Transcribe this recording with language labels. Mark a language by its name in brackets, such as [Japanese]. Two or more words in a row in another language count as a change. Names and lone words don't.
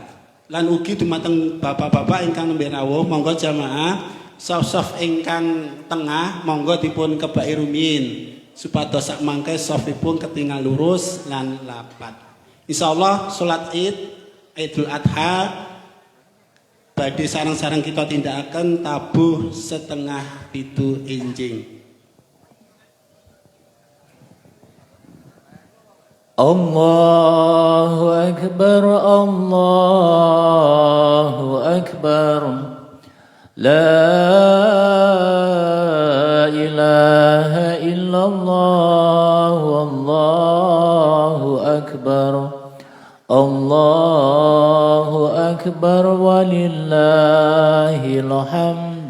[Javanese] Lan ugi dumateng bapak-bapak ingkang nembe rawuh, monggo jamaah sof ingkang tengah monggo dipun kebaki rumiyin supados sak mangke sofipun ketingal lurus lan rapat. Insyaallah salat Idul Adha badhe sareng-sareng kita tindakaken tabuh setengah 7 enjing. [Arabic] الله أكبر، الله أكبر، لا إله إلا الله، والله أكبر، الله أكبر، ولله الحمد.